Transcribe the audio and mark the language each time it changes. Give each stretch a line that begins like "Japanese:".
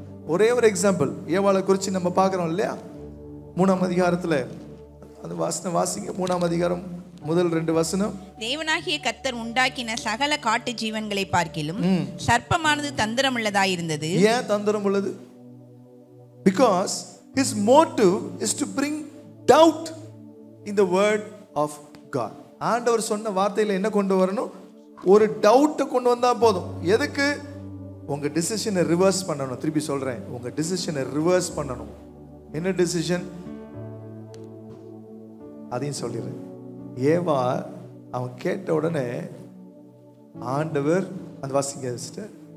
Tamil: ஒரே ஒரு எக்ஸாம்பிள் ஏவாளை குறித்து நம்ம பார்க்குறோம் இல்லையா? 3ஆம் அதிகாரத்துல அந்த வசனம் வாசிங்க. 3ஆம் அதிகாரம் முதல் 2 வசனம். தேவனாகிய கர்த்தர் உண்டாக்கின சகல காட்டு ஜீவன்களை பார்க்கிலும் சர்ப்பமானது தந்திரம் உள்ளதாயிருந்தது. ஏன் தந்திரம் உள்ளது?
English: Because his motive is to bring doubt in the word of God.
Tamil: ஆண்டவர் சொன்ன வார்த்தையில என்ன கொண்டு வரணும்? ஒரு டவுட்டை கொண்டு வந்தா போதும். எதுக்கு? உங்க டிசிஷனை ரிவர்ஸ் பண்ணணும். திருப்பி சொல்றேன், உங்க டிசிஷனை ரிவர்ஸ் பண்ணணும். என்ன டிசிஷன்? அதையும் சொல்லிடுறேன். ஏவா அவன் கேட்ட உடனே ஆண்டவர் அந்த வாசிங்க சிஸ்டர்.